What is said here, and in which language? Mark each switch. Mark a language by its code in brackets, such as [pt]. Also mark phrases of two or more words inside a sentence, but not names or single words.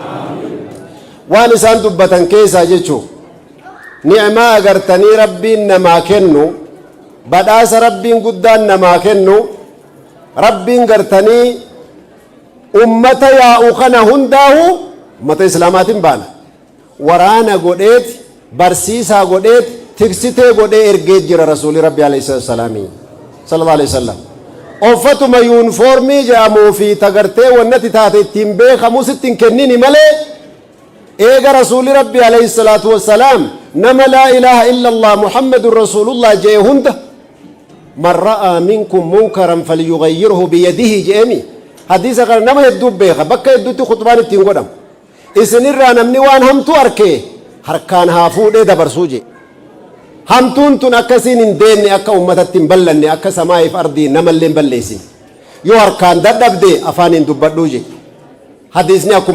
[om] Waan isaan dubbatan keessaa jechuun ni'maa agartanii rabbiin namaa kennu badhaasa rabbiin guddaan namaa kennu rabbiin gartanii ummata yaa'u kana hundaahu ummata islaamaatiin baana waraana godheet barsiisaa godheet tiksitee godhee ergee jira rasuuli rabbi [ar] عليه السلام صلى الله عليه وسلم [om] uffatuma yuunifoormii jedhamuu fi tagartee wannati taate ittiin beekamu sittiin kennini malee eega rasuuli rabbi [ar] عليه الصلاة والسلام [om] nama [ar] لا إله إلا الله محمد رسول الله [om] jee hunda [ar] من رأى منكم منكرا فليغيره بيده [om] jeemi hadiisa kana nama hedduu beeka bakka hedduutti khutbaan ittiin godhamu isinirraa namni waan hamtuu arkee harkaan haa fuudhee dabarsuu jee hamtuun tun akkasiin hin deemne akka ummatatti hin ballanne akka samaa'iif ardii namallee hin balleessin yoo harkaan dadhabde afaaniin dubbadhuu je hadiisni akkuma